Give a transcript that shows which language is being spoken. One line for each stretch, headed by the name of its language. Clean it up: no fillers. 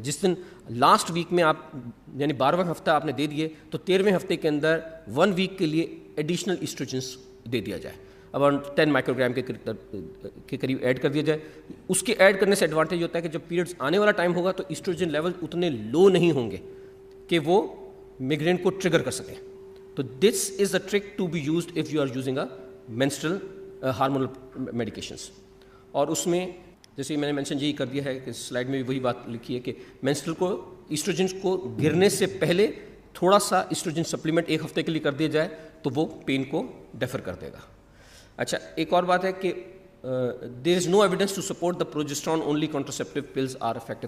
Urdu: جس دن last week میں آپ یعنی 12واں ہفتہ آپ نے دے دیے تو 13ویں ہفتے کے اندر 1 ویک کے لیے ایڈیشنل ایسٹروجنس دے دیا جائے, اباؤٹ 10 مائکرو گرام کے قریب ایڈ کر دیا جائے. اس کے ایڈ کرنے سے ایڈوانٹیج ہوتا ہے کہ جب پیریڈس آنے والا ٹائم ہوگا تو ایسٹروجن لیول اتنے لو نہیں ہوں گے کہ وہ میگرین کو ٹریگر کر سکیں.
English: تو this is a trick to be used if you are using a menstrual hormonal medications.
Urdu: اور اس میں جیسے میں نے مینشن یہی کر دیا ہے کہ سلائڈ میں بھی وہی بات لکھی ہے کہ مینسٹرل کو ایسٹروجن کو گرنے سے پہلے تھوڑا سا ایسٹروجن سپلیمنٹ 1 ہفتے کے لیے کر دیا جائے تو وہ پین کو ڈیفر کر دے گا. اچھا, ایک اور بات ہے کہ
English: There is no evidence to support the progesterone only contraceptive pills are effective.